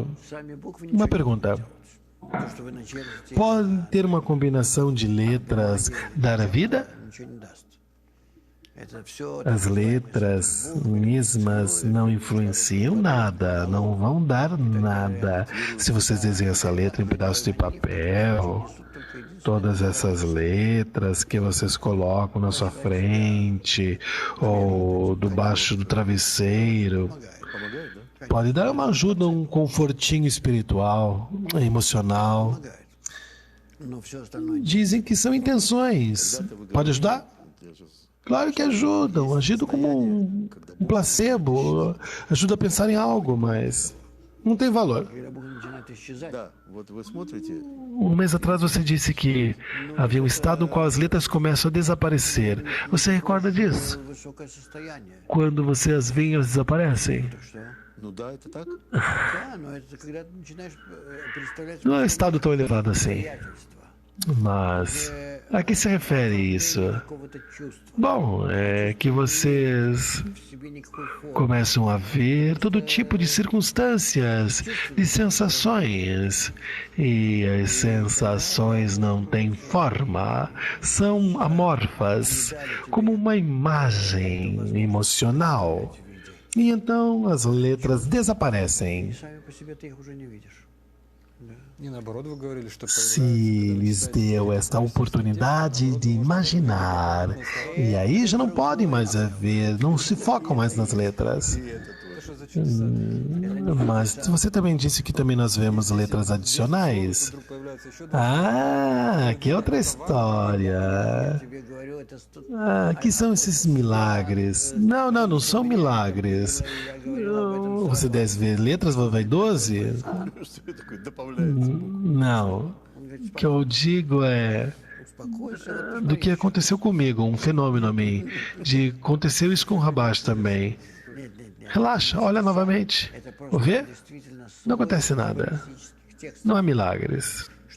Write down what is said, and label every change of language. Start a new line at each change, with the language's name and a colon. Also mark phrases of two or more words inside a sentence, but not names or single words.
Russian: Сами буквы
Portuguese: Uma
Russian: ничего
Portuguese: pergunta.
Russian: То, что вы начертите,
Portuguese: Pode ter uma combinação de letras dar a vida?
Russian: ничего не даст. Это все
Portuguese: As letras mesmas não influenciam nada, não vão dar nada. Se vocês desenham essa letra em um pedaço de papel, todas essas letras que vocês colocam na sua frente ou debaixo do travesseiro,
Russian: помогает, да?
Portuguese: pode dar uma ajuda, um confortinho espiritual, emocional.
Russian: но все остальное
Portuguese: Dizem que são intenções. Pode ajudar?
Russian: Я сейчас
Portuguese: Claro que ajudam, ajudam como um placebo, ajuda a pensar em algo, mas não tem valor.
Russian: когда буквы начинают исчезать, Да, вот вы смотрите,
Portuguese: Um mês atrás você disse que havia um estado no qual as letras começam a desaparecer. Você recorda disso?
Russian: высокое состояние.
Portuguese: Quando você as vê, elas desaparecem.
Russian: Так что, ну да, это так. да, но это когда ты начинаешь представлять
Portuguese: Não é um estado tão elevado assim.
Russian: обстоятельства.
Portuguese: Mas a que se refere isso? Bom, é que vocês começam a ver todo tipo de circunstâncias, de sensações. E as sensações não têm forma, são amorfas, como uma imagem emocional. E então as letras desaparecem.
Russian: И наоборот, вы говорили, что
Portuguese: Se lhes deu esta oportunidade de imaginar, e aí já não podem mais ver, não se focam mais nas letras. Mas você também disse que também nós vemos letras adicionais. Ah, que outra história. Ah, que são esses milagres? Não são milagres. Você deve ver letras, vai 12?
Russian: Что такое добавляется?
Portuguese: Não. O que eu digo é do que aconteceu comigo, um fenômeno a mim. Aconteceu isso com o Rabash também. Relaxa, olha novamente. Vê? Não acontece nada. Não há milagres.